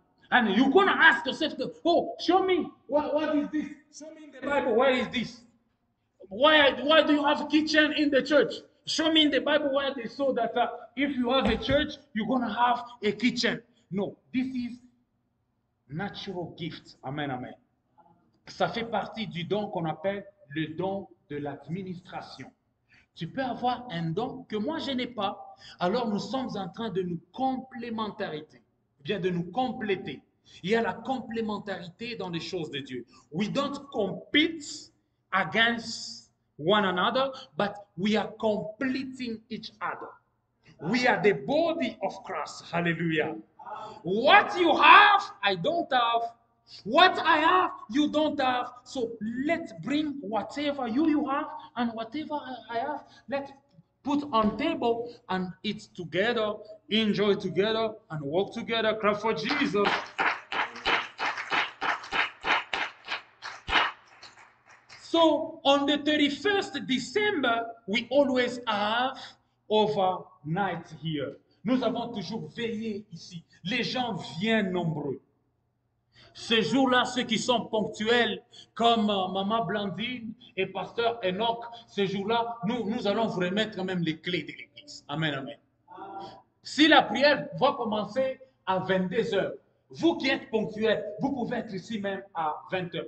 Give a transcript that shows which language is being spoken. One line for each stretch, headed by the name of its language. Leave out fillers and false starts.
English: And you're going to ask yourself, oh, show me, what is this? Show me in the Bible, where is this? Why do you have a kitchen in the church? Show me in the Bible where they saw that if you have a church, you're going to have a kitchen. No, this is natural gift. Amen, amen.
French: Ça fait partie du don qu'on appelle le don de l'administration. Tu peux avoir un don que moi je n'ai pas. Alors nous sommes en train de nous complémentarité, bien de nous compléter. Il y a la complémentarité dans les choses de Dieu.
English: We don't compete against one another, but we are completing each other. We are the body of Christ. Hallelujah. What you have, I don't have. What I have, you don't have. So let's bring whatever you have and whatever I have. Let's put on table and eat together, enjoy together, and work together. Clap for Jesus. So on the 31st December, we always have overnight here.
French: Nous avons toujours veillé ici. Les gens viennent nombreux. Ce jour-là, ceux qui sont ponctuels, comme Maman Blandine et Pasteur Enoch, ce jour-là, nous allons vous remettre même les clés de l'église. Amen, amen. Si la prière va commencer à 22 heures, vous qui êtes ponctuels, vous pouvez être ici même à 20 heures.